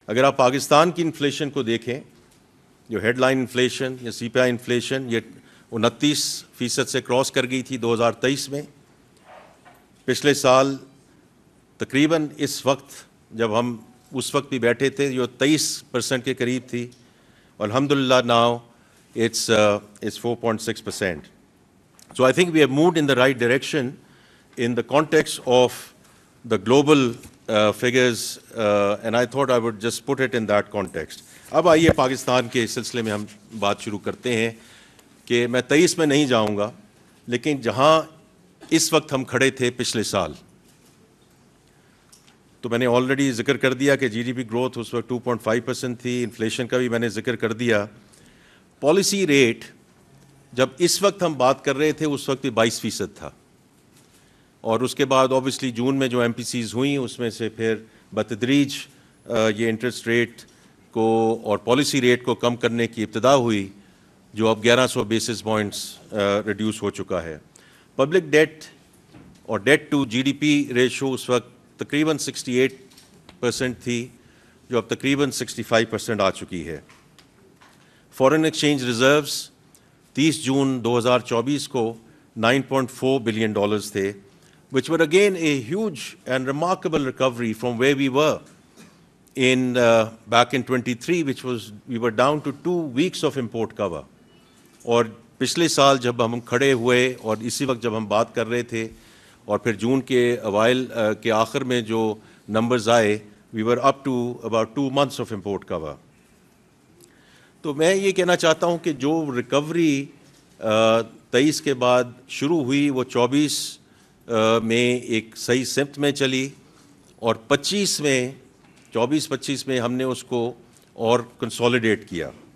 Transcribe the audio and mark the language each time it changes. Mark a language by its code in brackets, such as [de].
[ur] اگر آپ پاکستان کی انفلیشن کو دیکھیں، جو ہیڈ لائن انفلیشن یا سی پی آئی انفلیشن یہ 29% سے کراس کر گئی تھی 2023 میں. پچھلے سال تقریباً اس وقت جب ہم اس وقت بھی بیٹھے تھے جو 23% کے قریب تھی. [en] الحمدللہ now it's 4.6%. So I think we have moved in the right direction in the context of the global figures, and I thought I would just put it in that context. [ur] اب آئیے پاکستان کے سلسلے میں ہم بات شروع کرتے ہیں کہ میں 23 میں نہیں جاؤں گا، لیکن جہاں اس وقت ہم کھڑے تھے پچھلے سال، تو میں نے آلریڈی ذکر کر دیا کہ جی ڈی پی گروتھ اس وقت 2.5% تھی. انفلیشن کا بھی میں نے ذکر کر دیا. پالیسی ریٹ جب اس وقت ہم بات کر رہے تھے اس وقت بھی 22% تھا، اور اس کے بعد اوبیسلی جون میں جو ایم پی سیز ہوئیں اس میں سے پھر بتدریج یہ انٹرسٹ ریٹ کو اور پالیسی ریٹ کو کم کرنے کی ابتدا ہوئی، جو اب 1100 بیسس پوائنٹس ریڈیوس ہو چکا ہے. پبلک ڈیٹ اور date to جی D P ratio اس وقت تقریباً 68% تھی، جو اب تقریباً 65% آ چکی ہے. [en] Foreign exchange reserves 30 جون 2024 کو $9.4 billion تھے, which were again a huge and remarkable recovery from where we were in back in 23, which was we were down to 2 weeks of import cover. [ur] اور پچھلے سال جب ہم کھڑے ہوئے اور اسی وقت جب ہم بات کر رہے تھے اور پھر جون کے اوائل کے آخر میں جو نمبرز آئے, [en] we were up to about 2 months of import cover. [ur] تو میں یہ کہنا چاہتا ہوں کہ جو ریکوری 23 کے بعد شروع ہوئی وہ 24 میں ایک صحیح سمت میں چلی, اور 25 میں 24-25 میں ہم نے اس کو اور کنسولیڈیٹ کیا.